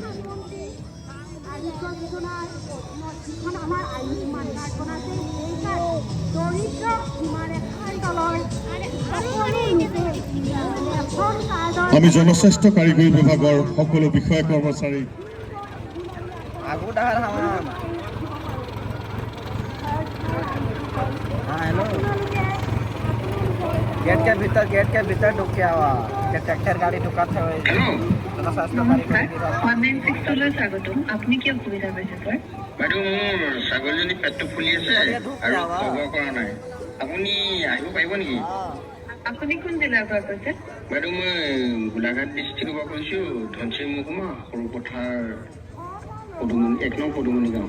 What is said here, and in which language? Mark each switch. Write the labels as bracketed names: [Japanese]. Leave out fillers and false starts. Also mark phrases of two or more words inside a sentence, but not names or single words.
[Assamese] আমি জনস্বাস্থ্য কাৰিকৰী বিভাগৰ সকলো বিষয়া কৰ্মচাৰী আপোনালোকে [Bhojpuri] गेट के भीतर ढुक के आवा ट्रैक्टर गाड़ी ढुकाते हुए [Assamese] নমস্কাৰ 196 স্বাগতম আপুনি কি অসুবিধা পাইছে ছাৰ বাইদেউ মোৰ ছাগলীজনী পেটটো ফুলি আছে আৰু খোৱা কৰা নাই আপুনি আহিব পাৰিব নেকি আপুনি কোন জিলাৰ পৰা কৈছে বাইদেউ মই গোলাঘাট ডিষ্ট্ৰিক্টৰ পৰা কৈছোঁ ধনচিৰি মহকুমা সৰু পথাৰ পদুমণি 1 নং পদুমণি গাঁও